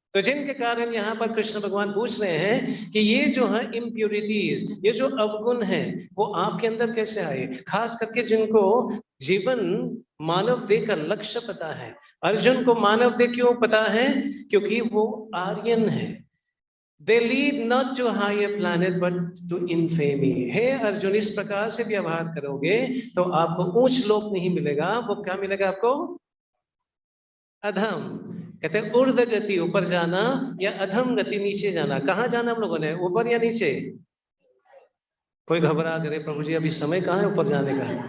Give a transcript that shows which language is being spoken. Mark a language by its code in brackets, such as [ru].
[hi] तो जिनके कारण यहाँ पर कृष्ण भगवान पूछ रहे हैं कि ये जो है इम्प्योरिटीज, ये जो अवगुण है वो आपके अंदर कैसे आए? खास करके जिनको जीवन मानव देह का लक्ष्य पता है। अर्जुन को मानव देह क्यों पता है? क्योंकि वो आर्यन है। [en] They lead not to higher planet but to infamy. [hi] हे अर्जुन, इस प्रकार से व्यवहार करोगे तो आपको ऊंच लोक नहीं मिलेगा। वो क्या मिलेगा आपको? अधम। कहते हैं ऊर्ध्व गति ऊपर जाना या अधम गति नीचे जाना। कहाँ जाना हम लोगों ने? ऊपर या नीचे? कोई घबरा करे, प्रभु जी अभी समय कहाँ है ऊपर जाने का?